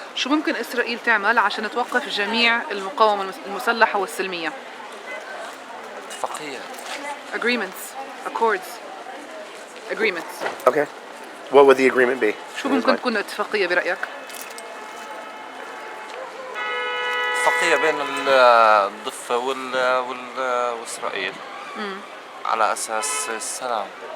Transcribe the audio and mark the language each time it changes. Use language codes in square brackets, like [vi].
[ar] شو ممكن إسرائيل تعمل عشان توقف جميع المقاومة المسلحة والسلمية؟ اتفاقية. [en] Agreements, accords, agreements. Okay. What would the agreement be? [ar] شو ممكن تكون اتفاقية برأيك؟ اتفاقية بين الضفة وإسرائيل على أساس السلام.